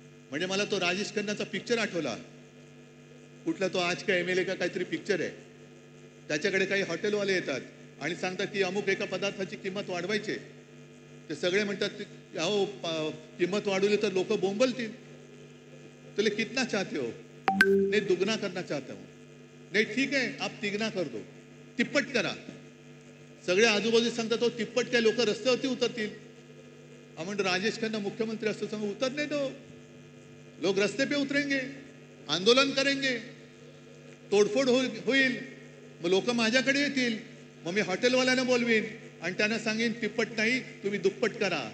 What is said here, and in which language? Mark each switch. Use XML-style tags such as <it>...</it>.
<mr>म्हणजे मला तो राजेश खन्नाचा पिक्चर आठवला. कुठला तो आज का एमएलए का काहीतरी पिक्चर आहे. त्याच्याकडे काही हॉटेलवाले येतात आणि सांगतात की अमुक एका पदार्थाची किंमत वाढवायची. ते सगळे म्हणतात अहो किंमत वाढवली तर लोक बोंबलतील.</mr> <hi>तुले कितना चाहते हो? नहीं दुगना करना चाहता हूं. नहीं ठीक है आप तिगना कर दो,</hi> <mr>तिप्पट करा. सगळे आजूबाजू सांगतात हो तिप्पट काय लोक रस्त्यावरती उतरतील. आपण राजेश खन्ना मुख्यमंत्री असतो सांगू</mr> <hi>उतरने दो, लोग रस्ते पे उतरेंगे, आंदोलन करेंगे,</hi> <mr>तोडफोड होईल, मग लोक माझ्याकडे येतील, मग मी हॉटेलवाल्यांना बोलवीन आणि त्यांना सांगेन तिप्पट नाही तुम्ही दुप्पट करा.</mr>